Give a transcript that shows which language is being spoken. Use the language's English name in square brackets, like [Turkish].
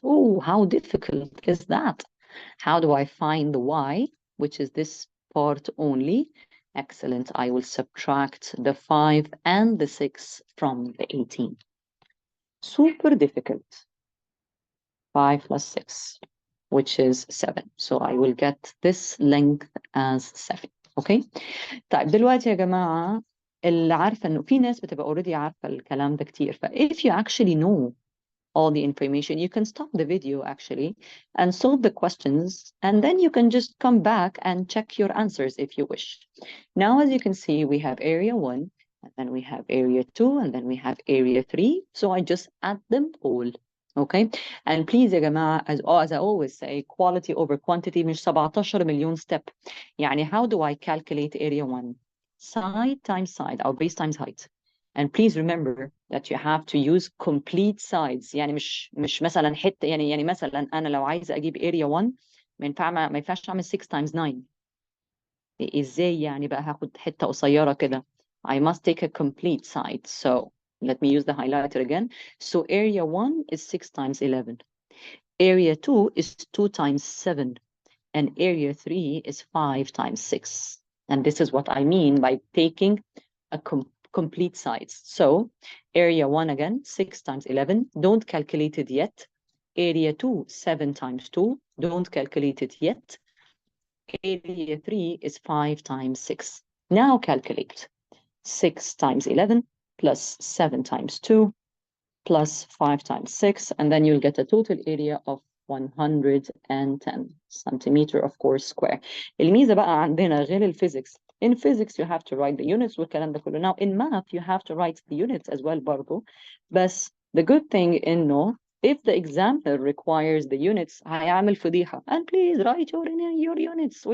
[English] Oh, how difficult is that? How do I find the y, which is this part only? Excellent. I will subtract the 5 and the 6 from the 18. Super difficult. 5 plus 6, which is 7. So I will get this length as 7. Okay. [Arabic] طيب دلوقتي يا جماعة اللي عارفة إنه في ناس بتبقى already عارفة الكلام ده كتير. [English] if you actually know all the information, you can stop the video actually and solve the questions, and then you can just come back and check your answers if you wish. Now, as you can see, we have area 1, and then we have area 2, and then we have area 3. So I just add them all. Okay, and please [Arabic] يا جماعة, [English] as I always say, quality over quantity [Arabic] مش 17 مليون [English] step. يعني how do I calculate area 1? Side times side, or base times height. And please remember that you have to use complete sides. [Arabic] يعني مش مثلا حتة، يعني مثلا أنا لو عايزة أجيب [English] area 1 [Arabic] ما ينفعش أعمل [English] 6 times 9. [Arabic] إزاي يعني بقى هاخد حتة قصيرة كده؟ [English] I must take a complete side. So let me use the highlighter again. So area 1 is 6 times 11. Area 2 is 2 times 7. And area 3 is 5 times 6. And this is what I mean by taking a complete sides. So area 1 again, 6 times 11. Don't calculate it yet. Area 2, 7 times 2. Don't calculate it yet. Area 3 is 5 times 6. Now calculate. 6 times 11 plus 7 times 2 plus 5 times 6, and then you'll get a total area of 110 centimeter, of course, square. [Arabic] الميزة بقى عندنا غير الفيزيكس. [English] In physics, you have to write the units [Arabic] والكلام ده كله. [English] Now, in math, you have to write the units as well برضو. But the good thing إنه if the examiner requires the units, [Arabic] هيعمل فضيحة. [English] And please write your units.